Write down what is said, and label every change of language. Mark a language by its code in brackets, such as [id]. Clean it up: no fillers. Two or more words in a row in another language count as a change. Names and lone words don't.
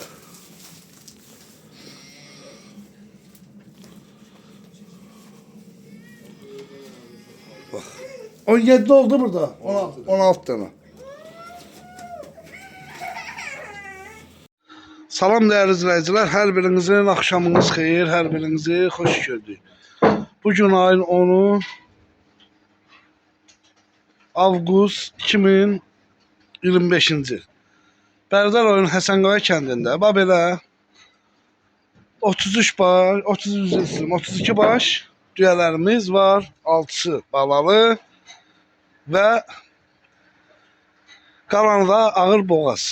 [tr] Bak. 17 oldu burada. 16 tane. Salam değerli izleyiciler. Her birinizin akşamınız xeyir. Her birinizi hoş gördük. [az] Bugün ayın 10'u Avqust 2025-ci il. Bərdər oyun Həsənqaya kəndində. Bax belə 33 baş, 32 baş düyələrimiz var. 6'sı balalı və qalanı da ağır boğaz.